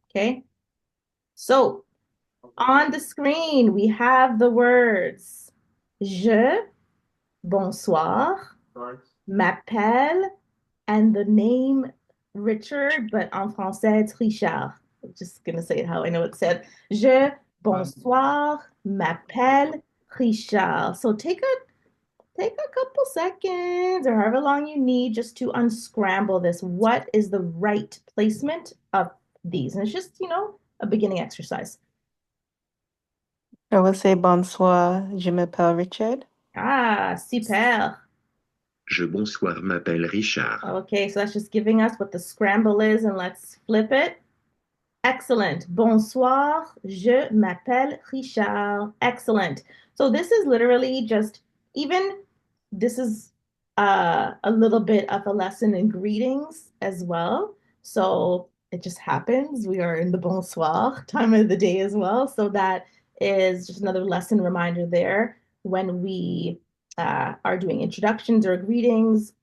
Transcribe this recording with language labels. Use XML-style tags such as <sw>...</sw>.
<en>Okay. So on the screen, we have the words</en> <fr>je, bonsoir, m'appelle,</fr> <en>and the name Richard, but</en> <fr>en français,</fr> <en>it's Richard. I'm just gonna say it how I know it's said.</en> <fr>Je, bonsoir, m'appelle Richard.</fr> <en>So take a couple seconds or however long you need just to unscramble this. What is the right placement of these? And it's just, a beginning exercise. I would say</en> <fr>bonsoir, je m'appelle Richard. Ah, super. Je bonsoir m'appelle Richard.</fr> <en>Okay, so that's just giving us what the scramble is, and let's flip it. Excellent.</en> <fr>Bonsoir, je m'appelle Richard.</fr> <en>Excellent. So this is literally just even this is a little bit of a lesson in greetings as well. So it just happens we are in the bonsoir time of the day as well. So that is just another lesson reminder there when we are doing introductions or greetings.</en>